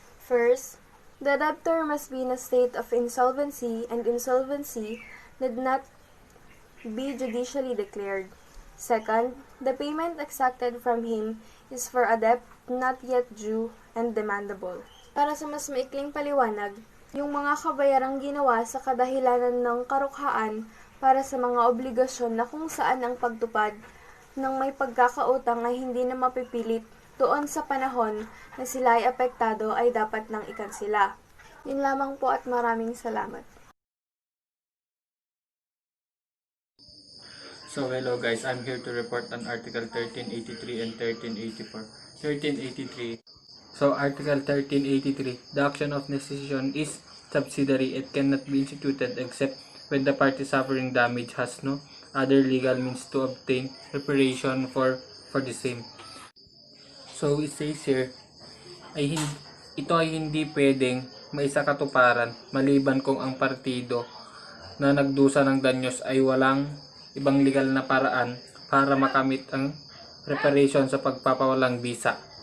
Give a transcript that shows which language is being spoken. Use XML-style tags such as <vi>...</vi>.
<en>First, the debtor must be in a state of insolvency and insolvency did not be judicially declared. Second, the payment exacted from him is for a debt not yet due and demandable.</en> <tl>Para sa mas maikling paliwanag, yung mga kabayarang ginawa sa kadahilanan ng karukhaan para sa mga obligasyon na kung saan ang pagtupad ng may pagkakautang ay hindi na mapipilit doon sa panahon na sila ay apektado ay dapat nang ikansila. Yun lamang po at maraming salamat.</tl> <en>So hello guys, I'm here to report on Article 1383 and 1384. 1383. So Article 1383, the action of decision is subsidiary. It cannot be instituted except when the party suffering damage has no other legal means to obtain reparation for the same. So it says here,</en> <tl>ito ay hindi pwedeng maisakatuparan maliban kung ang partido na nagdusa ng danyos ay walang ibang legal na paraan para makamit ang reparation sa pagpapawalang bisa.</tl>